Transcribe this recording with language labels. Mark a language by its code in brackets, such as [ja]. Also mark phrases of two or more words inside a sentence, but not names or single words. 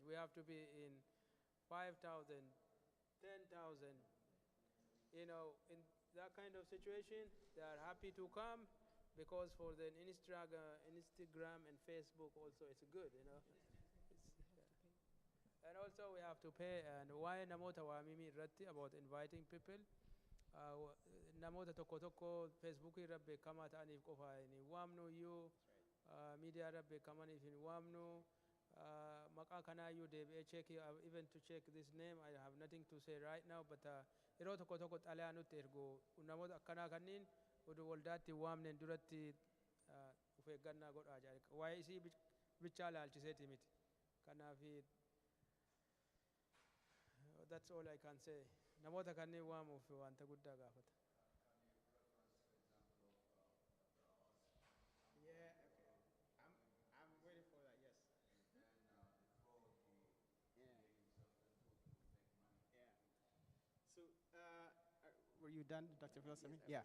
[en] We have to be in 5,000, 10,000. In that kind of situation, they are happy to come because for the Instagram and Facebook also it's good, And also we have to pay. And why [om] namoota waamimii irratti [en] about inviting people. [om] Namoota tokko tokko Facebook irra beekamaa ta'aniif qofa hin waamnu iyyuu media irra beekamaniif hin waamnu. Maqaa kanaayyuu deebi'ee [en] check even to check this name I have nothing to say right now, but [om] yeroo tokko tokko xalayaa nutti ergu namoota akkanaa kanniin oduu waldaatti waamneen duratti of eeggannaa godhaa jira. Waa'ee isii bichaa laalchiseeti miti. [en] Kanaaf that's all I can say. [om] Namoota kanneen waamuuf wanta guddaa gaafata. [en] Yeah, okay. I'm waiting for that, yes. Yeah. So, were you done, Dr. Phil? Yeah.